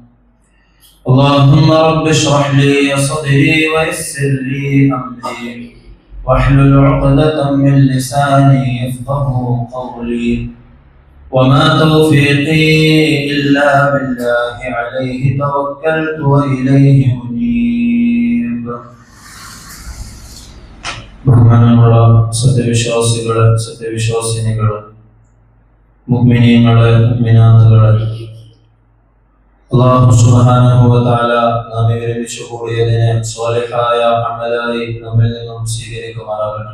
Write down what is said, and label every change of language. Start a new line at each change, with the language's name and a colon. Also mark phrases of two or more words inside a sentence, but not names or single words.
Arabic: اللهم رب اشرح لي صدري ويسر لي أمري واحلل عقدة من لساني يفقه قولي، وما توفيقي إلا بالله عليه توكلت وإليه منيب.
Malayalam: ബഹുമാനമുള്ള സത്യവിശ്വാസികളെ, സത്യവിശ്വാസിനികളെ, മുഅ്മിനീങ്ങളെ, മുഅ്മിനാത്തുകളെ,
Arabic: الله سبحانه وتعالى
Malayalam: നാം ഒരുമിച്ച് കൂടിയതിനെ സ്വാലിഹായ അമലായി നമ്മിൽ നിന്നും സ്വീകരിക്കുമാറാകട്ടെ.